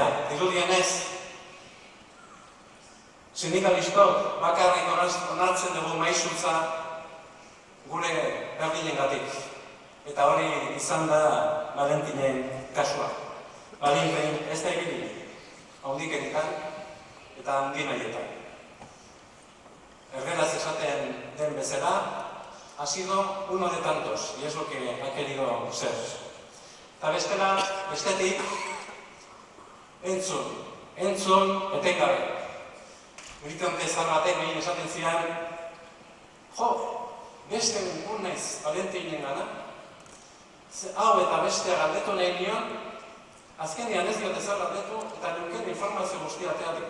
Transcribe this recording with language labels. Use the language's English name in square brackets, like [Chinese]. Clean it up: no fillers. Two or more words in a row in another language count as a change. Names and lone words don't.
[Basque] Dirudienez, sindikalistok bakarrik onartzen dugu maisutza gure berdinengatik. Eta hori izan da Valentinen kasua. Valentin ez da ibili, haundikerikan eta handi nahietan. Erderaz esaten den bezala, [Spanish] ha sido uno de tantos, y es lo que ha querido ser. [Basque] Eta bestela, bestetik, entzun, etengabe. Militonte zar batek behin esaten zian, jo, beste ungun naiz Valentinen gana, hau eta bestea galdetu nahi nion, azkenean ez diote zer galdetu, eta nuken informazio guztia teatik.